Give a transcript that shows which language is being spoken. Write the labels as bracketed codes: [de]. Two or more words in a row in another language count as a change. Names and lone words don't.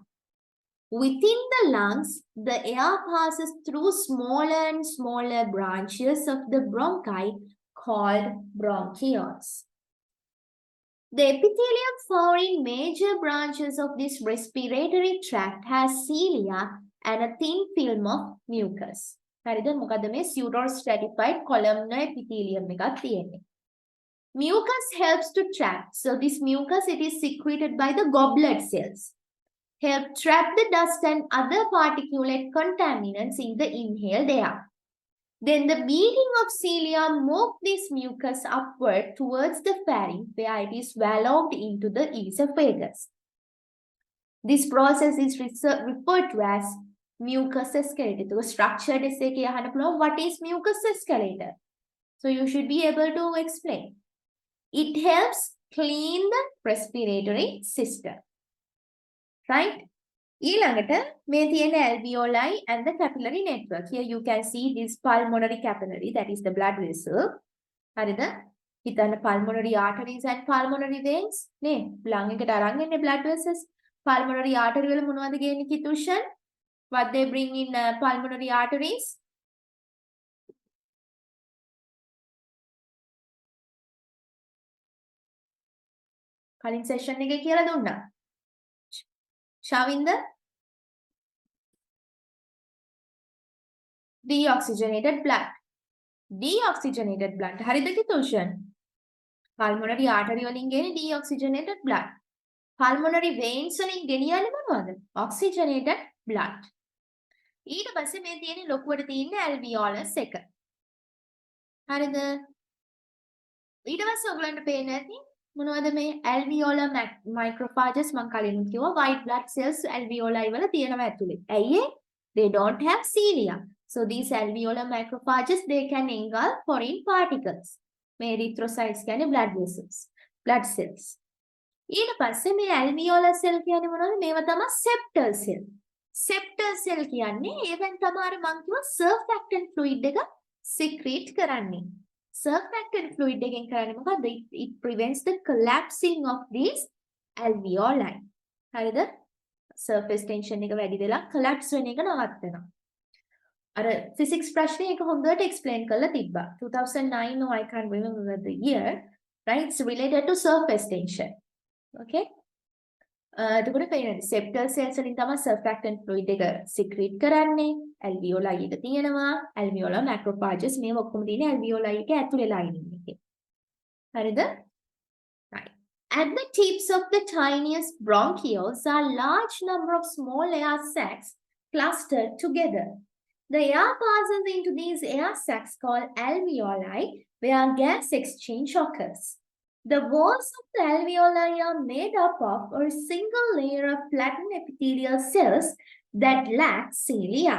[en] Within the lungs, the air passes through smaller and smaller branches of the bronchi called bronchioles. The epithelium found in major branches of this respiratory tract has cilia and a thin film of mucus. [si] හරිද? මොකද මේ [en] pseudo stratified columnar epithelium [si] එකක් තියෙන්නේ. [en] Mucus helps to trap. So this mucus, it is secreted by the goblet cells. Help trap the dust and other particulate contaminants in the inhaled air. Then the beating of cilia move this mucus upward towards the pharynx where it is swallowed into the esophagus. This process is referred to as mucus escalator. So structured essay [si] කේ අහන්න පුළුවන්, [en] what is mucus escalator? So you should be able to explain. It helps clean the respiratory system. Right? [si] ඊළඟට මේ තියෙන [en] alveoli and the capillary network. Here you can see this pulmonary capillary, that is the blood vessel. [si] හරිද? හිතන්න [en] pulmonary arteries and pulmonary veins නේ. [si] lung එකට අරන් එන්නේ [en] blood vessels. Pulmonary artery [si] වල මොනවද ගේන්නේ කිතුෂන්? [en] What they bring in pulmonary arteries? [si] කලින් session එකේ කියලා දුන්නා. [en] Shavinder? Deoxygenated blood. Deoxygenated blood. [si] හරිද කිතුෂන්? Pulmonary artery වලින් ගෙන්නේ [en] deoxygenated blood. [si] Pulmonary veins වලින් ගෙනියන්නේ මොනවද? [en] Oxygenated blood. [si] ඊට පස්සේ මේ තියෙන ලොකුවට තියෙන alveolus එක. හරිද? ඊට පස්සේ ඔයගලන්ට පේන්නේ නැති මොනවද මේ [en] alveolar microphages [si] මම කලින් කිව්වා [en] white blood cells alveoli [si] වල තියෙනවා ඇතුලේ. ඇයි ඒ? [en] They don't have cilia. So these alveolar macrophages, they can engulf foreign particles. [si] මේ erythrocytes කියන්නේ [en] blood vessels, blood cells. [si] ඊට පස්සේ මේ [en] alveolar cell [si] කියන්නේ මොනවද? මේවා තමයි [en] septal cell. Septal cell [si] කියන්නේ ඒවෙන් තමයි මම කිව්වා [en] surfactant fluid [si] එක secrete කරන්නේ. [en] Surfactant fluid [si] එකෙන් කරන්නේ මොකද්ද? [en] It prevents the collapsing of these alveoli. [si] හරිද? [en] Surface tension [si] එක වැඩි වෙලා collapse වෙන එක නවත්තනවා. අර physics ප්‍රශ්නේ එක හොඳට explain කරලා තිබ්බා. [en] 2009 or I can't remember the year, right? It's related to surface tension. [si] Okay? එතකොට පේනවා [en] septal cells [si] වලින් තමයි [en] surfactant fluid [si] එක secrete කරන්නේ. alveoli එක තියෙනවා. [en] alveolar macrophages [si] මේ ඔක්කොම තියෙන්නේ alveoli එක ඇතුලේ lining එකේ. හරිද? [en] Right. At the tips of the tiniest bronchioles are large number of small air sacs clustered together. The air passes into these air sacs called alveoli, where gas exchange occurs. The walls of the alveoli are made up of a single layer of flattened epithelial cells that lack cilia.